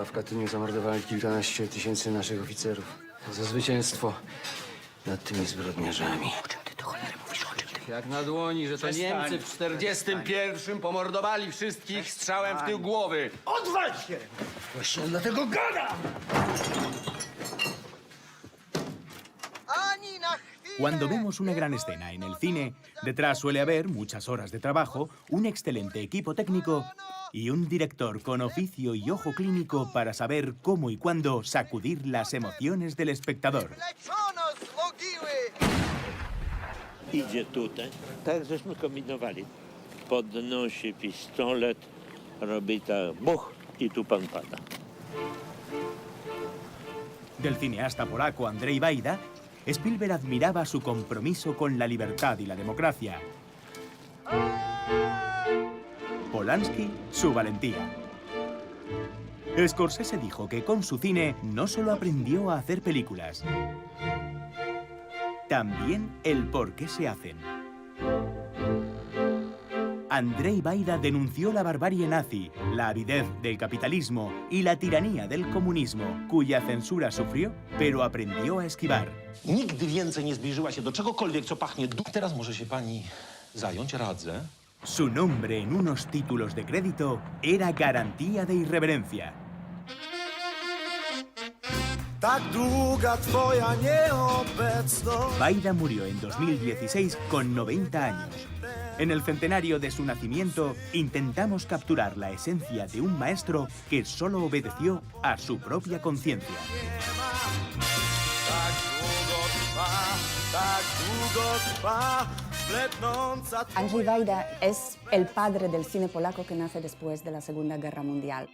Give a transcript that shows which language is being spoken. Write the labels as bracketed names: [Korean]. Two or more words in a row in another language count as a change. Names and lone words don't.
[Polish] W Katyniu zamordowali kilkanaście tysięcy naszych oficerów. Za zwycięstwo nad tymi zbrodniarzami. O czym ty do cholery mówisz? O czym ty? Jak na dłoni, że to Niemcy w 41 pomordowali wszystkich strzałem w tył głowy. Odwal się! Właśnie dlatego gadam! [Spanish] Cuando vemos una gran escena en el cine, detrás suele haber muchas horas de trabajo, un excelente equipo técnico y un director con oficio y ojo clínico para saber cómo y cuándo sacudir las emociones del espectador. [Polish] Idzie tutaj, tak żeśmy kombinowali. Podnosi pistolet, robi tak buch i tu pan pada. [Spanish] Del cineasta polaco Andrzej Wajda, Spielberg admiraba su compromiso con la libertad y la democracia. Polanski, su valentía. Scorsese dijo que con su cine no solo aprendió a hacer películas, también el por qué se hacen. Andrzej Wajda denunció la barbarie nazi, la avidez del capitalismo y la tiranía del comunismo, cuya censura sufrió, pero aprendió a esquivar. [Polish] Nigdy więcej nie zbliżyła się do czegokolwiek, co pachnie Teraz może się pani zająć, radzę. [Spanish] Su nombre en unos títulos de crédito era garantía de irreverencia. [Polish] Tak długa twoja nieobecność. [Spanish] Wajda murió en 2016 con 90 años. En el centenario de su nacimiento, intentamos capturar la esencia de un maestro que solo obedeció a su propia conciencia. Andrzej Wajda es el padre del cine polaco que nace después de la Segunda Guerra Mundial.